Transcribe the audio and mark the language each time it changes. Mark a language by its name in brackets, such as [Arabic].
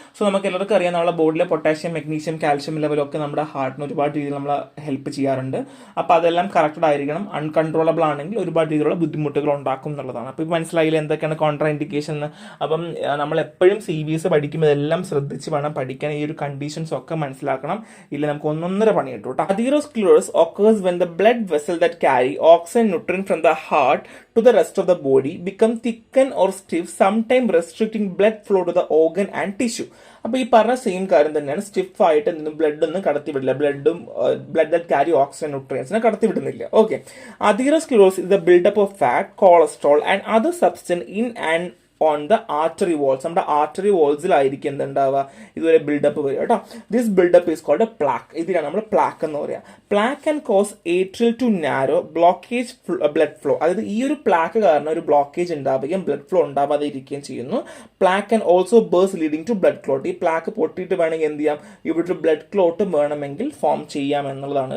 [Malayalam] So നമുക്ക് എല്ലാവർക്കും അറിയാം, നമ്മുടെ ബോഡിയിലെ പൊട്ടാഷ്യം, മെഗ്നീഷ്യം, കാൽഷ്യം ലെവലൊക്കെ നമ്മുടെ ഹാർട്ടിന് ഒരുപാട് രീതിയിൽ നമ്മളെ ഹെൽപ്പ് ചെയ്യാറുണ്ട്. അപ്പോൾ അതെല്ലാം കറക്റ്റഡ് ആയിരിക്കണം. അൺകൺട്രോളബിൾ ആണെങ്കിൽ ഒരുപാട് രീതിയിലുള്ള ബുദ്ധിമുട്ടുകൾ ഉണ്ടാക്കും എന്നുള്ളതാണ്. അപ്പോൾ ഇപ്പോൾ മനസ്സിലായില്ല എന്തൊക്കെയാണ് കോൺട്രാ ഇൻഡിക്കേഷൻ എന്ന്. അപ്പം നമ്മൾ എപ്പോഴും CVS പഠിക്കുമ്പോൾ ഇതെല്ലാം ശ്രദ്ധിച്ച് വേണം പഠിക്കാൻ. ഈ ഒരു കണ്ടീഷൻസ് ഒക്കെ മനസ്സിലാക്കണം, ഇല്ല നമുക്ക് ഒന്നൊന്നര പണി കിട്ടും കേട്ടോ. [English] Atherosclerosis occurs when the blood vessel that carry oxygen nutrient from the heart to the rest of the body become thickened or stiff, sometimes restricting blood flow to the organ and tissue. [Malayalam] അപ്പോൾ ഈ പറഞ്ഞ same കാര്യം തന്നെയാണ്. Stiff ആയിട്ട് blood ഒന്നും കടത്തിവിടില്ല, [English] blood that carry [Malayalam] oxygen ന്യൂട്രിയൻസിനെ കടത്തിവിടുന്നില്ല. Okay. [English] Atherosclerosis is the buildup of fat, cholesterol and other substance in and on the artery walls. [Malayalam] നമ്മുടെ artery വോൾസിലായിരിക്കും എന്തുണ്ടാവുക, ഇതുവരെ build-up വരിക കേട്ടോ. [English] This buildup is called plaque. [Malayalam] ഇതിനാണ് നമ്മൾ പ്ലാക്ക് എന്ന് പറയുക. [English] Plaque can cause atrial to narrow, blockage blood flow. [Malayalam] അതായത് ഈ ഒരു പ്ലാക്ക് കാരണം ഒരു ബ്ലോക്കേജ് ഉണ്ടാവുകയും ബ്ലഡ് ഫ്ലോ ഉണ്ടാവാതെ ഇരിക്കുകയും ചെയ്യുന്നു. [English] Plaque can also burst leading to blood clot. [Malayalam] ഈ പ്ലാക്ക് പൊട്ടിയിട്ട് വേണമെങ്കിൽ എന്ത് ചെയ്യാം, ഇവിടെ ഒരു ബ്ലഡ് ക്ലോട്ട് വേണമെങ്കിൽ ഫോം ചെയ്യാം എന്നുള്ളതാണ്.